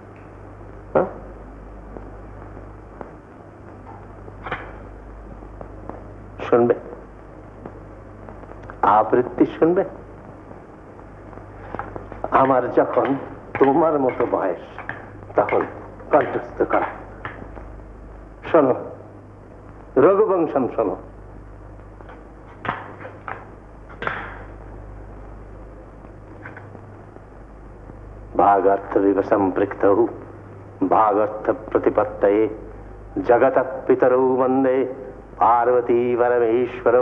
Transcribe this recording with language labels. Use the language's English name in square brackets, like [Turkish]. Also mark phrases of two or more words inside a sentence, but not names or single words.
[Bangla] শুনবে আবৃত্তি শুনবে? আমার যখন তোমার মতো বয়স তখন কণ্ঠস্থ করা। শোনো, রঘুবংশম শোনো। [Sanskrit] भागार्थ विवसंपृक्तौ भागार्थ प्रतिपत्तये जगतः पितरौ वन्दे पार्वती परमेश्वरौ